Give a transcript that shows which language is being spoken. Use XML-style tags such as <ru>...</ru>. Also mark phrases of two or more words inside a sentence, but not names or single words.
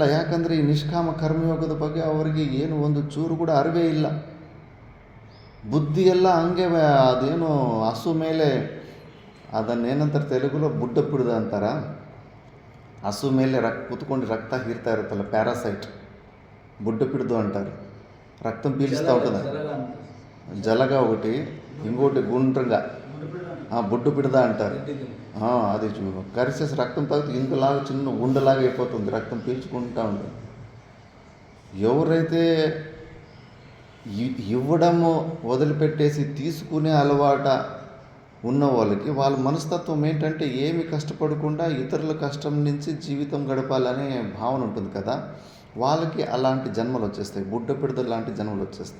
<kn>ಯಾಕಂದರೆ ಈ ನಿಷ್ಕಾಮ ಕರ್ಮಯೋಗದ ಬಗ್ಗೆ ಅವರಿಗೆ ಏನು ಒಂದು ಚೂರು ಕೂಡ ಅರಿವೇ ಇಲ್ಲ. ಬುದ್ಧಿಯೆಲ್ಲ ಹಂಗೆ ಅದೇನು ಹಸು ಮೇಲೆ ಅದನ್ನೇನಂತಾರೆ ತೆಲುಗುలో</kn> <te>బుడ్డ పిడ్ద</te> <kn>ಅಂತಾರ. ಹಸು ಮೇಲೆ ಕೂತ್ಕೊಂಡು ರಕ್ತ ಹೀರ್ತಾ ಇರುತ್ತಲ್ಲ, ಪ್ಯಾರಾಸೈಟ್,</kn> <te>బుడ్డ పిడ్దు అంటారు. రక్తం పీల్చుతూ ఉంటుంది. జలగ ఒకటి, ఇంకోటి గుండ్రంగా బొడ్డు పిడద అంటారు. అది కరిసేసి రక్తం తాగితే ఇంతలాగా చిన్న గుండెలాగా అయిపోతుంది, రక్తం పీల్చుకుంటూ ఉంటుంది. ఎవరైతే ఇవ్వడము వదిలిపెట్టేసి తీసుకునే అలవాట ఉన్న వాళ్ళకి వాళ్ళ మనస్తత్వం ఏంటంటే ఏమి కష్టపడకుండా ఇతరుల కష్టం నుంచి జీవితం గడపాలనే భావన ఉంటుంది కదా, వాళ్ళకి అలాంటి జన్మలు వచ్చేస్తాయి, బుడ్డ పిడతలు లాంటి జన్మలు వచ్చేస్తాయి.</te>